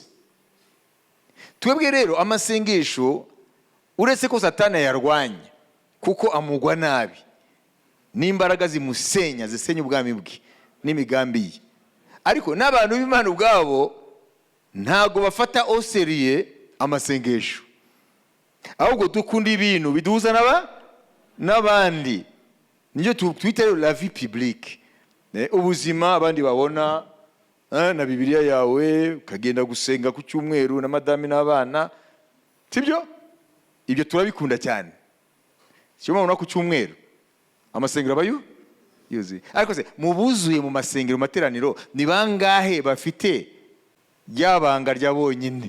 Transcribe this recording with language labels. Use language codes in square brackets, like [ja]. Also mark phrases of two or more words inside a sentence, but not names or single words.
[rw] Twebwe rero amasengesho, uretse ko Satani yarwanya kuko amugwa nabi, n'imbaraga zisenya ubwami bwe n'imigambi ye, ariko n'abantu b'Imana ubwabo ntago bafata [fr] au sérieux [rw] amasengesho, ahubwo dukunda ibintu biduhuza n'abandi. Niyo twita [fr] la vie publique, [rw] ubuzima abandi babona na Bibiliya yawe, ukagenda gusenga ku cyumweru na madame n'abana. Sibyo? Ibyo turabikunda cyane. Cyo mubona ku cyumweru amasengero abayo yuzuye. Ariko se mubuzuye mu masengero materaniro ni bangahe bafite ryabanga rya bonyine?